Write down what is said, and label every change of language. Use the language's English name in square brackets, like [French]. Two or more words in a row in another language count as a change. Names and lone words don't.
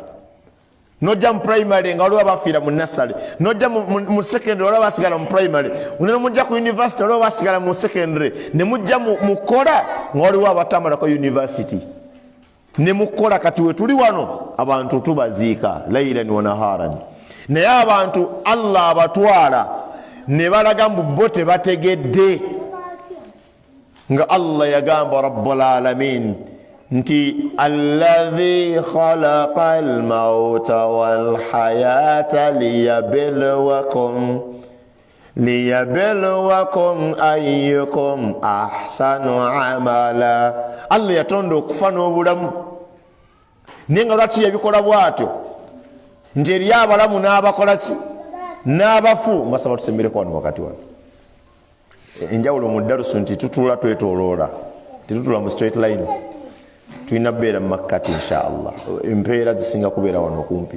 [Ganda] Nojja mu primary nga waliwo abafiira mu nassale, nojja mu secondary waliwo abasigala mu primary, ne mujja ku university waliwo abasigala mu secondary, ne mujja mu kola nga waliwo abatamalako university, ne mukola. Kati we tuli wano abantu tubaziika [Arabic] ليلا ونهارا, [Ganda] naye abantu Allah abatwala ne balaga mu bo tebategedde nga Allah yagamba [Arabic] رب العالمين [Ganda] nti [Arabic] الذي خلق الموت والحياة ليبلوكم أيكم أحسن عملا. [Ganda] Allah yatonda okufa n'obulamu naye nga lwaki yabikola bwatyo nti eri abalamu n'abakola ki n'abafu. mbasaba tusembereko wano wakati wano enjawulo mu darusu nti tutula twetoloola tetutula mu [English] straight line, [Ganda] tulina kubeera mu makkati inshaallah, empeera zisinga kubeera wano okumpi.